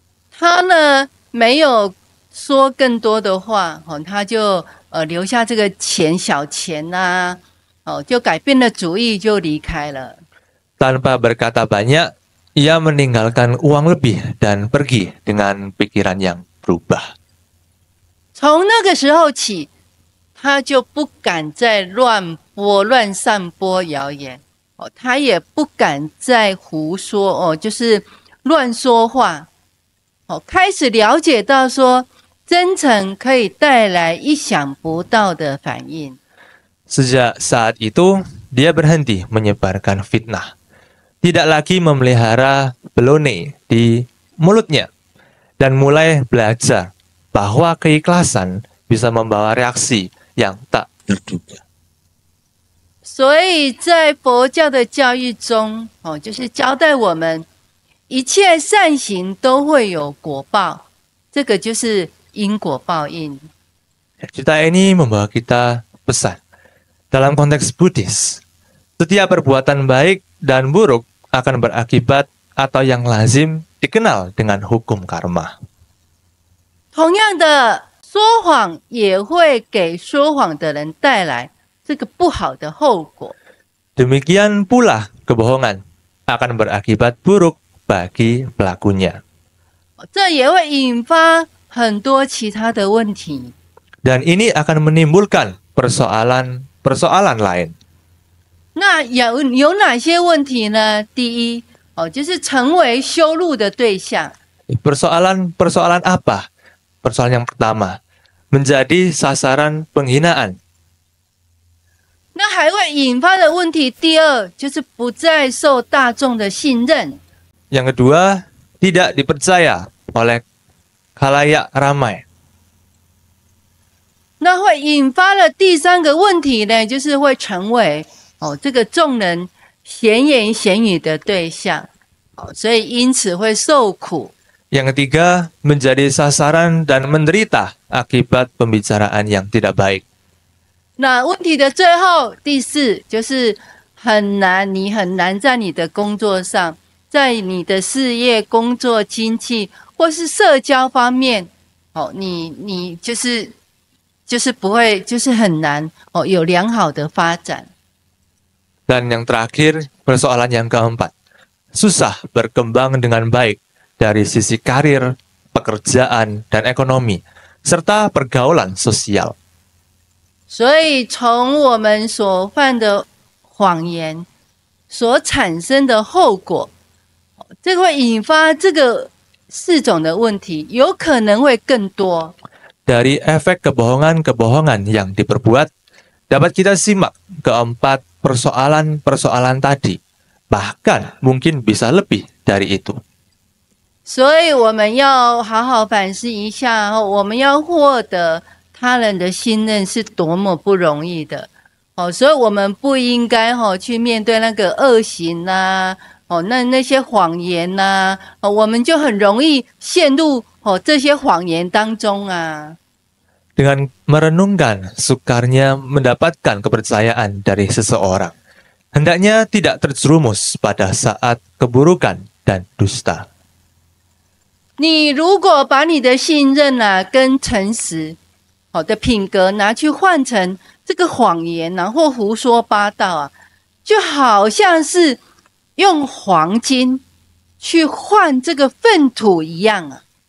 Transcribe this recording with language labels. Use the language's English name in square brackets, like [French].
[Chinese] 他呢没有说更多的话，哦，他就留下这个小钱呐、哦，就改变了主意，就离开了。 [Indonesian] Tanpa berkata banyak, ia meninggalkan uang lebih dan pergi dengan pikiran yang berubah. [Chinese] 从那个时候起，他就不敢再乱散播谣言哦，他也不敢再胡说哦，就是乱说话哦，开始了解到说真诚可以带来意想不到的反应。 [Indonesian] Sejak saat itu, dia berhenti menyebarkan fitnah. Tidak lagi memelihara belone di mulutnya dan mulai belajar bahwa keikhlasan bisa membawa reaksi yang tak terduga. [Chinese] 所以在佛教的教育中，哦，就是交代我们一切善行都会有果报，这个就是因果报应。 [Indonesian] Cerita ini membawa kita pesan. Dalam konteks Buddhis, setiap perbuatan baik dan buruk akan berakibat atau yang lazim dikenal dengan hukum karma. [Chinese] 同样的，说谎也会给说谎的人带来这个不好的后果。 [Indonesian] Demikian pula kebohongan akan berakibat buruk bagi pelakunya. [Chinese] 这也会引发很多其他的问题。 [Indonesian] Dan ini akan menimbulkan persoalan lain. [Chinese] 那有哪些问题呢？第一，哦，就是成为羞辱的对象。 [Indonesian] Persoalan apa? Persoalan yang pertama, menjadi sasaran penghinaan. [Chinese] 那还会引发的问题，第二就是不再受大众的信任。 [Indonesian] Yang kedua, tidak dipercaya oleh khalayak ramai. [Chinese] 那会引发了第三个问题呢，就是会成为这个众人闲言闲语的对象，所以因此会受苦。 [Indonesian] Yang ketiga, menjadi sasaran dan menderita akibat pembicaraan yang tidak baik. [Chinese] 那问题的最后，第四就是你很难在你的工作上，在你的事业、工作、经济或是社交方面，你就是不会，就是很难有良好的发展。 [Indonesian] Dan yang terakhir, persoalan yang keempat, susah berkembang dengan baik dari sisi karir, pekerjaan, dan ekonomi, serta pergaulan sosial. [Chinese] 所以，从我们所犯的谎言所产生的后果，这会引发这个4种的问题，有可能会更多。 [Indonesian] Dari efek kebohongan-kebohongan yang diperbuat, dapat kita simak keempat persoalan-persoalan tadi, bahkan mungkin bisa lebih dari itu. [Chinese] 所以我们要好好反思一下，我们要获得他人的信任是多么不容易的。所以我们不应该去面对那个恶行啊，那些谎言啊，我们就很容易陷入这些谎言当中啊。 [Indonesian] Dengan merenungkan sukarnya mendapatkan kepercayaan dari seseorang, hendaknya tidak terjerumus pada saat keburukan dan dusta. [Chinese] 你如果把你的信任跟诚实好的品格拿去换成这个谎言或胡说八道就好像是用黄金去换这个粪土一样